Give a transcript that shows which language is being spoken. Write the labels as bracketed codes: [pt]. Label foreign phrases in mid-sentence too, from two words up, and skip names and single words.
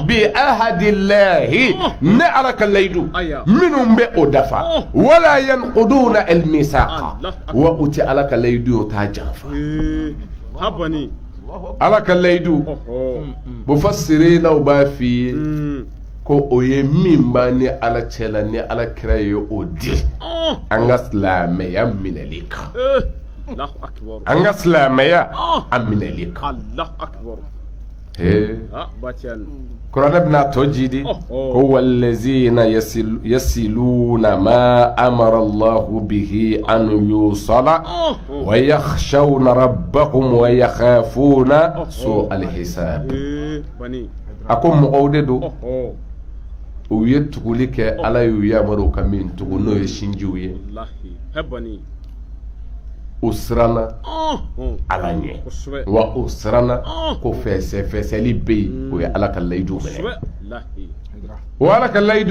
[bm] ne ala ka layidu minnu bɛ o dafa wala [ar] ينقضون الميثاق [bm] wa o tɛ ala ka layidu t'a janfa ala ka layidu mufassirinaw b'a f'i ye ko o ye min b'a ni ala cɛla ni ala kira ye o di an ka silamɛya minɛli kan an ka silamɛya a minɛli kan kuranɛ bɛna tɔ jidi ko [ar] والذين يصلون ما أمر الله به أن يوصل ويخشون ربهم ويخافون سوء الحساب [bm] a ko mɔgɔw de don u ye tuguli kɛ ala y'u yamaru ka min tugu n'o ye sinjiw ye u siranna ala ɲɛ wa u siranna ko fɛsɛfɛsɛli bɛ yen o ye ala ka layidu minɛ o ala ka layidu